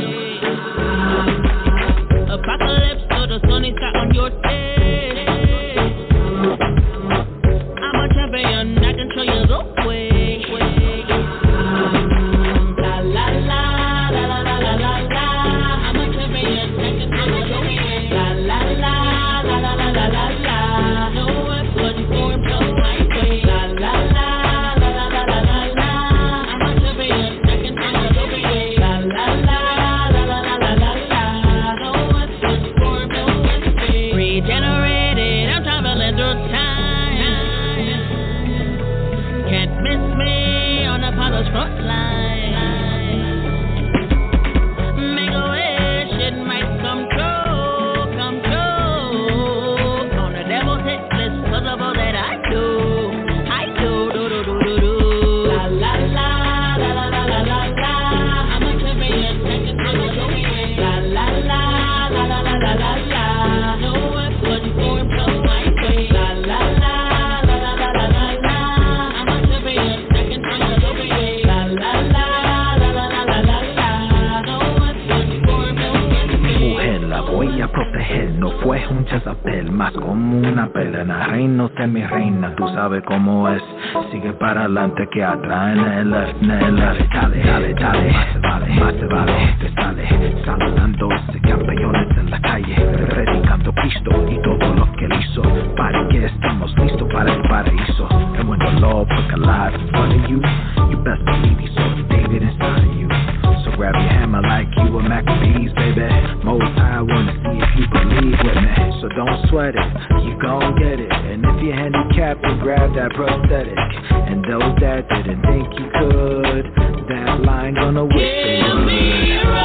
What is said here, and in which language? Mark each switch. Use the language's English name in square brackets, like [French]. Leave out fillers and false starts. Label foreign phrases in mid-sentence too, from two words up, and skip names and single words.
[English] Apocalypse, so the sun is out on your face. I'm a champion, I can show you the way. La la la, la la la la la la. I'm a champion, I can show you the way. La la la, la la la la la la. No one but for no right way. La la la, la la la la la la. I'm a champion, I can show you the way. La la la, la la la la la la. No one but for no right way. Regenerated, I'm traveling through time. Can't miss me on Apollo's front line. Make a wish, it might come true, come true. On the devil's hit list, cause of all that I do, La la la, la la la la la la. I'm a champion, second to the way. La la la, la la la la la la. No one but for no right way. La la la, la la la la la la. I'm a champion, second to the way. La la la, la la la la la la. No one but for no right way. [Spanish] Mujer, la voy a proteger, no fue un Jezabel, más como una pelena, reino de mi reina, tú sabes cómo es, sigue para adelante que atrás en el left, dale, dale, dale, más se vale, te sale, saludando ese campeones en la calle, predicando Cristo y todo lo que él hizo, para que estamos listos para el paraíso, [English] and when the Lord put alive in front of you, you best believe he saw the David inside of you. So grab your hammer like you were Maccabees, baby. Most I wanna see if you believe with me. So don't sweat it, you gon' get it. And if you're handicapped, then grab that prosthetic. And those that didn't think you could, that line gonna wish they would.